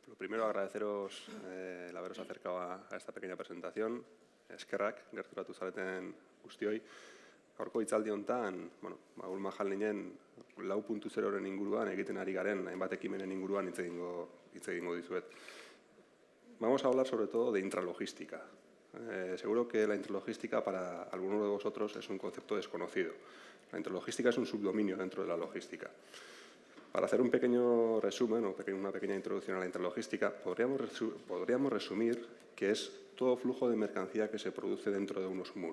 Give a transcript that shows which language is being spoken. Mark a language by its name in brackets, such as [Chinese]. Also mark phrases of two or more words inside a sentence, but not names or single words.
[Spanish] Lo primero, agradeceros el haberos acercado a esta pequeña presentación. [Basque] Eskerrak, gerturatu zareten guztioi. Gaurko hitzaldi honetan, Magul Mahal ninen 4.0-ren inguruan egiten ari garen, hainbat ekimenen inguruan hitz egingo dizuet. [Spanish] Vamos a hablar sobre todo de intralogística. Seguro que la intralogística para algunos de vosotros es un concepto desconocido. La intralogística es un subdominio dentro de la logística. Para hacer un pequeño resumen o una pequeña introducción a la intralogística, podríamos resumir que es todo flujo de mercancía que se produce dentro de unos muros.